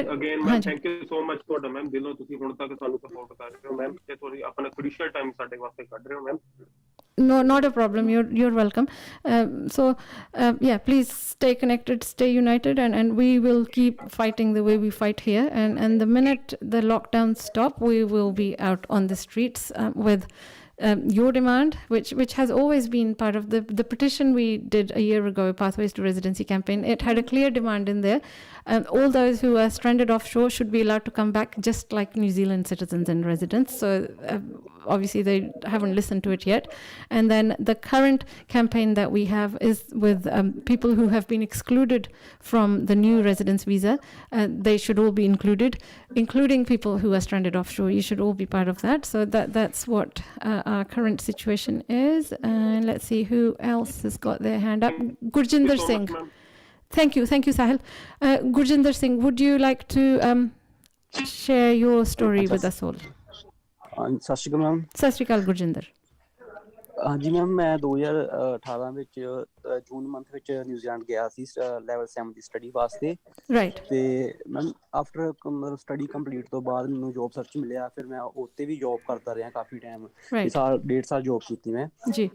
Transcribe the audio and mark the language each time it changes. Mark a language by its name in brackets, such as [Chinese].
[English] again thank you so much [Punjabi] ਤੁਹਾਡਾ ma'am, ਦਿਲੋਂ ਤੁਸੀਂ ਹੁਣ ਤੱਕ ਸਾਨੂੰ ਸਪੋਰਟ ਕਰ ਰਹੇ ਹੋ ਮੈਮ, ਤੇ ਤੁਸੀਂ ਆਪਣਾ ਕ੍ਰੂਸ਼ੀਅਲ ਟਾਈਮ ਸਾਡੇ ਵਾਸਤੇ ਕੱਢ ਰਹੇ ਹੋ ma'am. [English] No, not a problem. You're welcome. So yeah, please stay connected, stay united, and we will keep fighting the way we fight here. And the minute the lockdowns stop, we will be out on the streets with your demand, which has always been part of the petition we did a year ago, Pathways to Residency campaign. It had a clear demand in there. All those who are stranded offshore should be allowed to come back just like New Zealand citizens and residents. So obviously they haven't listened to it yet. And then the current campaign that we have is with people who have been excluded from the new residence visa. They should all be included, including people who are stranded offshore. You should all be part of that. So that's what our current situation is. And let's see who else has got their hand up. Gurjinder Singh. Thank you, Sahil. Gurjinder Singh, would you like to share your story with us all? [Punjabi] ਸਤਿ ਸ਼੍ਰੀ ਅਕਾਲ ma'am. ਸਤਿ ਸ਼੍ਰੀ ਅਕਾਲ ਗੁਰਜਿੰਦਰ। ਹਾਂਜੀ ma'am, ਮੈਂ 2018 ਵਿੱਚ ਜੂਨ month ਵਿੱਚ New Zealand ਗਿਆ ਸੀ level 7 ਦੀ study ਵਾਸਤੇ। [English] Right. [Punjabi] ਤੇ ma'am after ਮਤਲਬ ਸਟੱਡੀ ਕੰਪਲੀਟ ਤੋਂ ਬਾਅਦ ਮੈਨੂੰ ਜੋਬ ਸਰਚ ਮਿਲਿਆ, ਫਿਰ ਮੈਂ ਉੱਤੇ ਵੀ ਜੋਬ ਕਰਦਾ ਰਿਹਾ ਕਾਫੀ ਟਾਈਮ, ਸਾਲ 1.5 ਸਾਲ ਜੋਬ ਕੀਤੀ ਮੈਂ ਜੀ।